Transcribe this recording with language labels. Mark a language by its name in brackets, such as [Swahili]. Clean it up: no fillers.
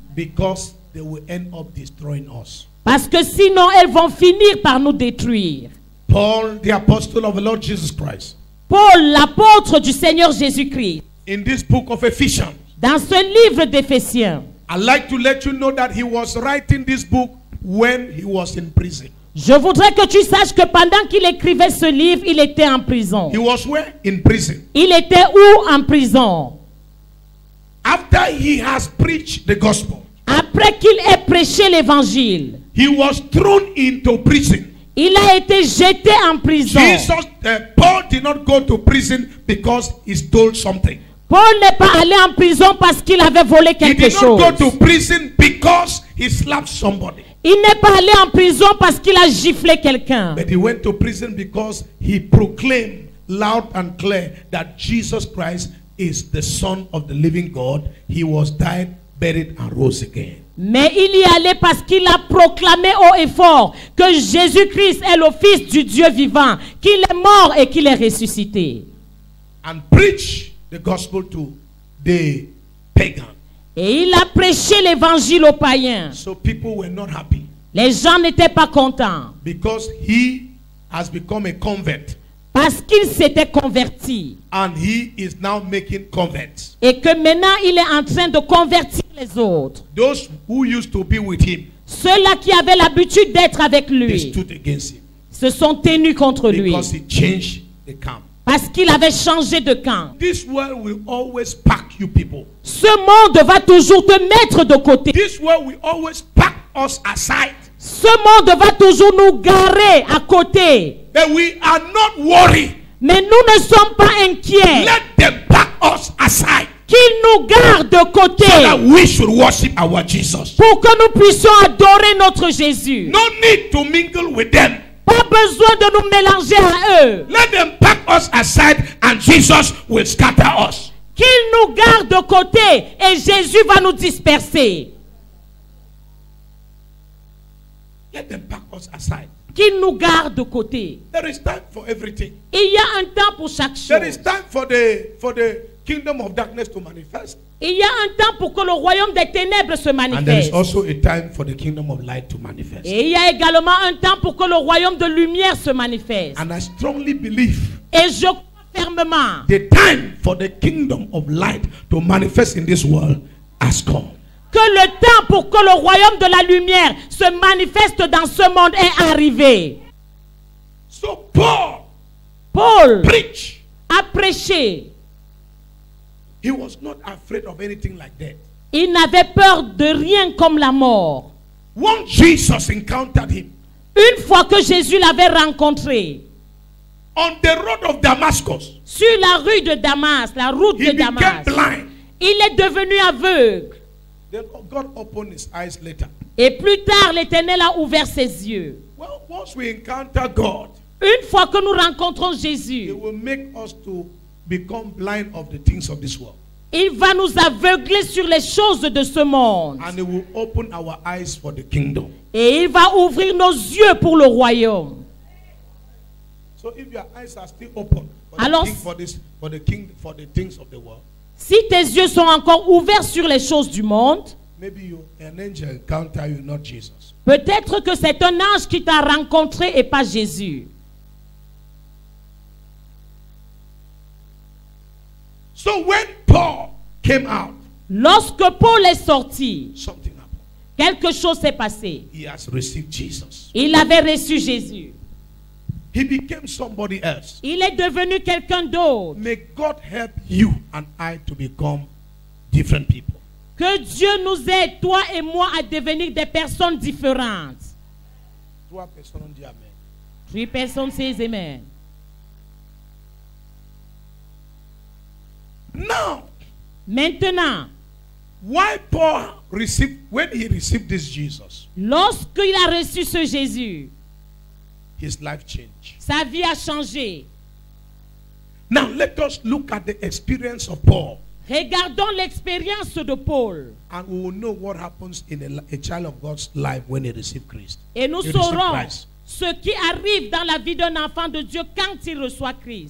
[English] Because they will end up destroying us. [French] Parce que sinon, elles vont finir par nous détruire. [English] Paul, the apostle of the Lord Jesus Christ, [French] Paul, l'apôtre du Seigneur Jésus-Christ, [English] in this book of Ephesians, [French] dans ce livre d'Éphésiens, [English] I'd like to let you know that he was writing this book when he was in prison. [French] je voudrais que tu saches que pendant qu'il écrivait ce livre, il était en prison. [English] He was where? In prison. [French] Il était où en prison? [English] After he has preached the gospel, [French] Après qu'il ait prêché l'évangile, [English] he was thrown into prison. [French] il a été jeté en prison. [English] Paul did not go to prison because he stole something. [French] Paul n'est pas allé en prison parce qu'il avait volé [English] He [French] quelque [English] did not [French] chose. [English] go to prison because he slapped somebody. [French] Il n'est pas allé en prison parce qu'il a giflé quelqu'un. [English] But he went to prison because he proclaimed loud and clear that Jesus Christ is the Son of the living God. He was died, buried, and rose again. [French] Mais il y est allé parce qu'il a proclamé haut et fort que Jésus-Christ est le Fils du Dieu vivant, qu'il est mort et qu'il est ressuscité. [English] And preach the gospel to the pagan. [French] Et il a prêché l'évangile aux païens. [English] So people were not happy [French] Les gens n'étaient pas contents [English] because he has become a convert [French] parce qu'il s'était converti. [English] and he is now making converts. [French] Et que maintenant il est en train de convertir les autres. [English] Those who used to be with him, [French] Ceux-là qui avaient l'habitude d'être avec [English] they [French] lui [English] stood against him [French] se sont tenus contre lui [English] because he changed the camp. [French] parce qu'il avait changé de camp. [English] This world will always pack you people. [French] Ce monde va toujours te mettre de côté. [English] This world will always pack us aside. [French] Ce monde va toujours nous garer à côté. [English] But we are not worried. [French] Mais nous ne sommes pas inquiets [English] Let them pack us aside [French] qu'ils nous gardent de côté [English] so that we should worship our Jesus. [French] pour que nous puissions adorer notre Jésus. [English] No need to mingle with them. [French] Pas besoin de nous mélanger à eux. [English] Let them pack us aside and Jesus will scatter us. [French] Qu'ils nous gardent de côté et Jésus va nous disperser. [English] Let them pack us aside. [French] Qu'ils nous gardent de côté. [English] There is time for everything. [French] Il y a un temps pour chaque [English] There is [French] chose. [English] time for the kingdom of darkness to manifest. [French] Il y a un temps pour que le royaume des ténèbres se [English] And there is [French] manifeste. [English] also a time for the kingdom of light to manifest. [French] Et il y a également un temps pour que le royaume de lumière se manifeste. [English] And I strongly believe [French] Et je crois fermement [English] the time for the kingdom of light to manifest in this world has come. [French] que le temps pour que le royaume de la lumière se manifeste dans ce monde est arrivé. [English] So Paul preach. [French] a prêché. [English] He was not afraid of anything like that. [French] Il n'avait peur de rien comme la mort. [English] Once Jesus encountered him, [French] Une fois que Jésus l'avait rencontré, [English] on the road of Damascus, [French] sur la rue de Damas, la route [English] he [French] de [English] became [French] Damas, [English] blind. [French] il est devenu aveugle. [English] Then God opened his eyes later. [French] Et plus tard, l'Éternel a ouvert ses yeux. [English] Well, once we encounter God, [French] Une fois que nous rencontrons [English] He [French] Jésus, [English] will make us to become blind of the things of this world. [French] il va nous aveugler sur les choses de ce monde. [English] And He will open our eyes for the kingdom. [French] Et il va ouvrir nos yeux pour le royaume. [English] So if your eyes are still open for the, [French] Alors, [English] for the things of the world, [French] si tes yeux sont encore ouverts sur les choses du monde, [English] maybe an angel encounter you, not Jesus. [French] peut-être que c'est un ange qui t'a rencontré et pas Jésus. [English] So when Paul came out, [French] Lorsque Paul est sorti, [English] something happened. [French] quelque chose s'est passé. [English] He has received Jesus. [French] Il avait reçu Jésus. [English] He became somebody else. [French] Il est devenu quelqu'un d'autre. [English] May God help you and I to become different people. [French] Que Dieu nous aide, toi et moi, à devenir des personnes différentes. 3 personnes disent Amen. 3 personnes disent Amen. [English] Now, [French] Maintenant, [English] why Paul received, when he received this Jesus, [French] lorsqu'il a reçu ce Jésus, [English] his life changed. [French] sa vie a changé. [English] Now let us look at the experience of Paul, [French] Regardons l'expérience de Paul. [English] and we will know what happens in a child of God's life when he received Christ. [French] Et nous [English] He received [French] saurons [English] Christ. [French] ce qui arrive dans la vie d'un enfant de Dieu quand il reçoit Christ.